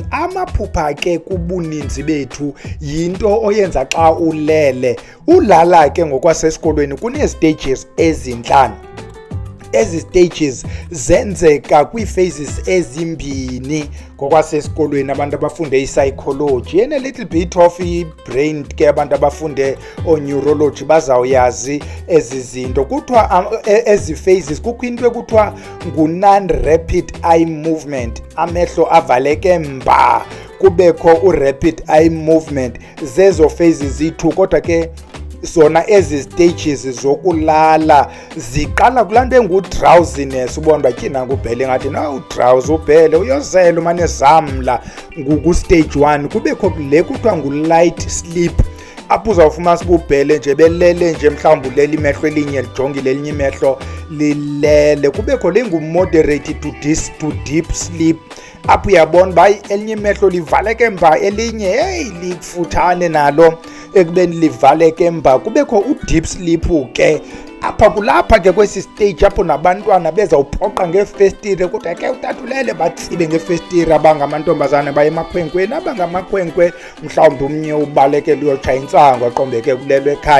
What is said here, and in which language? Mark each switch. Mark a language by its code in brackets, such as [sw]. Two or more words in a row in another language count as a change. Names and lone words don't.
[xh] Amaphupha ke kubuninzi bethu yinto oyenza xa ulele. Ulala ke ngokwasesikolweni kune-stages ezintlanu. Ezi stages zenzeka kwii-phases ezimbini ngokwasesikolweni abantu abafunde i-psychology [en] and a little bit of [xh] i-brain ke abantu abafunde o-neurology bazawuyazi ezi zinto. Kuthiwa ezi phases kukho into ekuthiwa ngu- [en] non-rapid eye movement, [xh] amehlo avaleke mba, kubekho u- [en] rapid eye movement. [xh] Zezo phases ziyi-2 kodwa ke zona ezi stages zokulala ziqala kulaa nto engu-drowsiness. Ubona uba tyhina ngubhele ngathi na udrowse ubhele uyozela umane zamla ku-stage 1. Kubekho le kuthiwa ngu- [en] light sleep [xh] apho uzawufumana ububhele nje belele nje mhlawumbi ulele imehlo elinye lijongile elinye imehlo lilele. Kubekho le ngu- [en] moderate to deep sleep [xh] apho uyabona uba elinye imehlo livaleke emva elinye lifutshane nalo ekubeni livaleke emva. Kubekho u- [en] deep sleep [xh] ke apha kulapha ke kwesi stage apho nabantwana bezawuphoqa ngeefestire kodwa ke utatulele batsibe ngeefestire abangamantombazane baye emakhwenkweni, abangamakhwenkwe mhlawumbi umnye ubalekele uyotshaya intsangu aqombeke kulelo ekhaya.